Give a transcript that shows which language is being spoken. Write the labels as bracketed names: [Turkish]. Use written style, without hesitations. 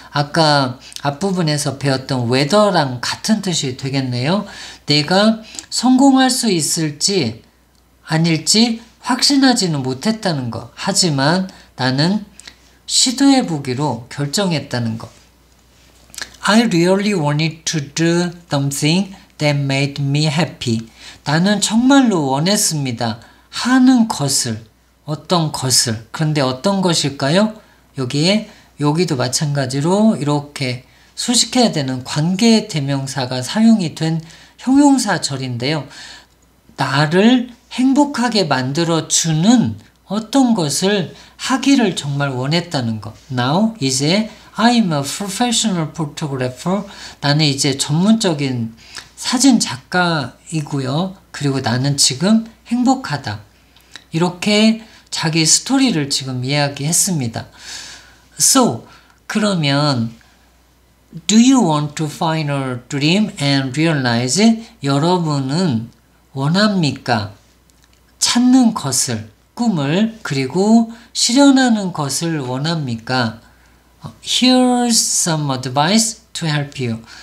[Korean] 아까 앞부분에서 배웠던 whether랑 같은 뜻이 되겠네요. 내가 성공할 수 있을지 아닐지 확신하지는 못했다는 거. 하지만 나는 시도해보기로 결정했다는 거. [English] I really wanted to do something that made me happy. [Korean] 나는 정말로 원했습니다. 하는 것을, 어떤 것을. 그런데 어떤 것일까요? 여기도 마찬가지로 이렇게 수식해야 되는 관계 대명사가 사용이 된 형용사절인데요. 나를 행복하게 만들어주는 어떤 것을 하기를 정말 원했다는 것. [English] Now, [Korean] 이제 [English] I'm a professional photographer. [Korean] 나는 이제 전문적인 사진 작가이고요. 그리고 나는 지금 행복하다. 이렇게 자기 스토리를 지금 이야기했습니다. [English] So, [Korean] 그러면 [English] Do you want to find a dream and realize it? [Korean] 여러분은 원합니까? 찾는 것을, 꿈을, 그리고 실현하는 것을 원합니까? [English] Here's some advice to help you.